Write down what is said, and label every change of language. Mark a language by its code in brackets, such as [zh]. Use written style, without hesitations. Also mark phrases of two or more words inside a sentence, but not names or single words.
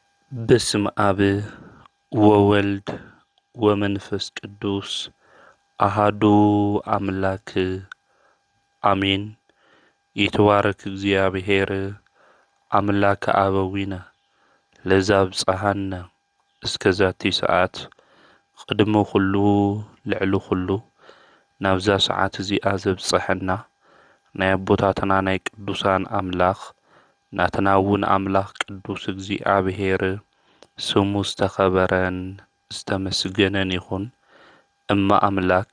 [gez] በስመ አብ ወወልድ ወመንፈስ ቅዱስ አሃዱ አምላክ አሜን። ይትባረክ እግዚአብሔር አምላከ አበዊነ ለዘአብጽሐነ እስከዛቲ ሰዓት ቅድመ ኩሉ ልዕሊ ኩሉ [ti] ናብዛ ሰዓት እዚኣ ዘብጽሐና ናይ አቦታትና ናይ ቅዱሳን አምላኽ ናትና እውን አምላኽ ቅዱስ እግዚአብሔር ስሙ ዝተኸበረን ዝተመስገነን ይኹን። እማ አምላክ